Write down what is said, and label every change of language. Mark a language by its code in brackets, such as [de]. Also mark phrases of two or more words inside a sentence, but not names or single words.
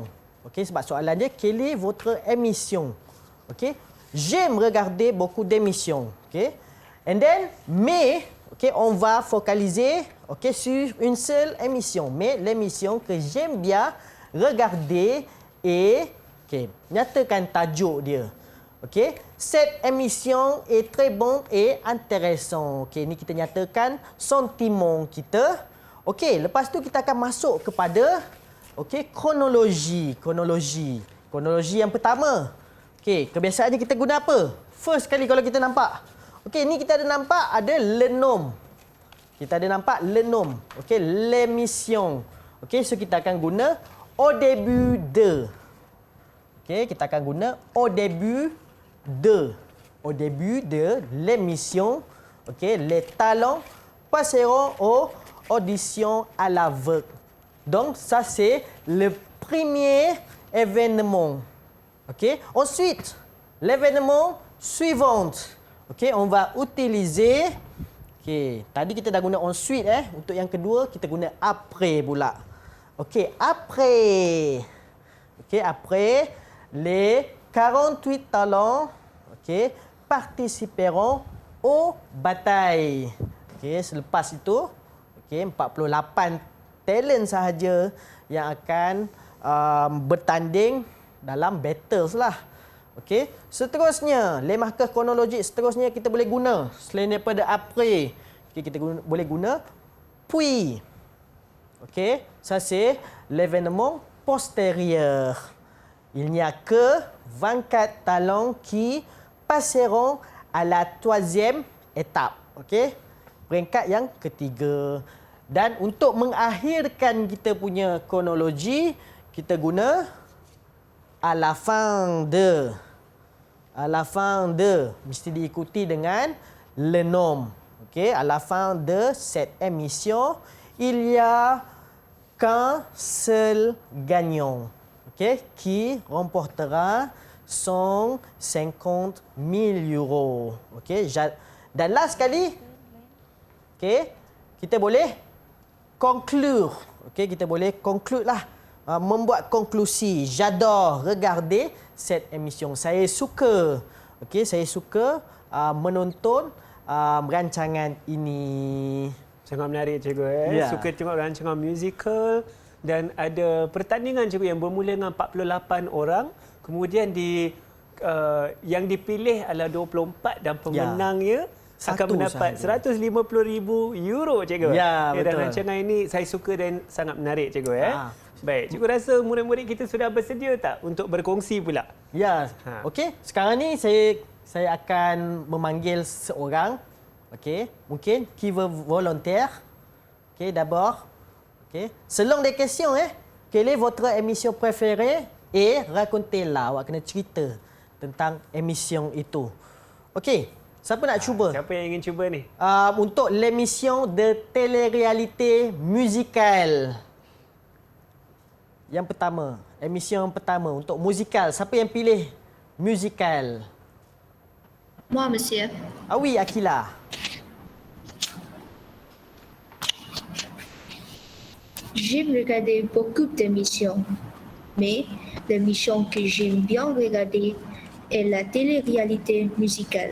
[ms] Sebab soalan dia, [fr] quelle est votre émission? J'aime regarder beaucoup d'émissions. [en] And then, [fr] mais, on va focaliser sur une seule émission. Mais l'émission que j'aime bien regarder est, [ms] nyatakan tajuk dia. [fr] Cette émission est très bonne et intéressante. [ms] Ni kita nyatakan sentiment kita. Lepas tu kita akan masuk kepada kronologi. Kronologi yang pertama. Kebiasaannya kita guna apa? First kali kalau kita nampak. Ni kita ada nampak ada [fr] le nom. [ms] Kita ada nampak [fr] le nom. L'émission. [ms] So kita akan guna [fr] au début de. [ms] Kita akan guna [fr] au début de. Au début de l'émission. Les talents passeront aux audition à l'aveugle. Donc, ça, c'est le premier événement. Ensuite, l'événement suivant. On va utiliser... [ms] Tadi kita dah guna ensuite. Untuk yang kedua, kita guna après pula. Après. [fr] Après, les 48 talents participeront aux batailles. [ms] Selepas itu, 48 talent sahaja yang akan bertanding dalam battles lah. Seterusnya, [fr] les marqueurs chronologiques [ms] seterusnya kita boleh guna. Selain daripada après, kita boleh guna puis. [fr] Ça c'est l'événement postérieur. Il n'y a que 24 talents qui passeront à la 3e étape. [ms] Peringkat yang ketiga. Dan untuk mengakhirkan kita punya kronologi, kita guna [fr] à la fin de. À la fin de. [ms] Mesti diikuti dengan [fr] le nom. À la fin de cette émission, il y a qu'un seul gagnant. Qui remportera 150 000 euros. [ms] Dan last sekali, kita boleh conclure. Kita boleh conclude lah. Membuat konklusi. [fr] J'adore regarder cette émission. [ms] Saya suka. Saya suka menonton rancangan ini. Sangat menarik, cikgu. Ya. Suka tengok rancangan musical. dan ada pertandingan cikgu yang bermula dengan 48 orang, kemudian yang dipilih adalah 24 dan pemenangnya akan mendapat €150,000 cikgu. Ya, Dan betul. rancangan ini saya suka dan sangat menarik cikgu. Baik, cikgu rasa murid-murid kita sudah bersedia tak untuk berkongsi pula? Ya, okey. Sekarang ni saya akan memanggil seorang. [fr] Okey, mungkin qui veut volontaire. Okey, d'abord. Okey. Selon des questions Quelle est votre émission préférée et racontez-la. [ms] Awak kena cerita tentang émission itu. Okey, siapa nak cuba? Siapa yang ingin cuba ni? [fr] Untuk l'émission de télé-réalité musicale. [ms] Yang pertama, emisi yang pertama untuk musikal. Siapa yang pilih musikal? [fr] Moi, monsieur. Ah oui, Akila. J'aime regarder beaucoup d'émissions, mais l'émission que j'aime bien regarder est la télé-réalité musicale.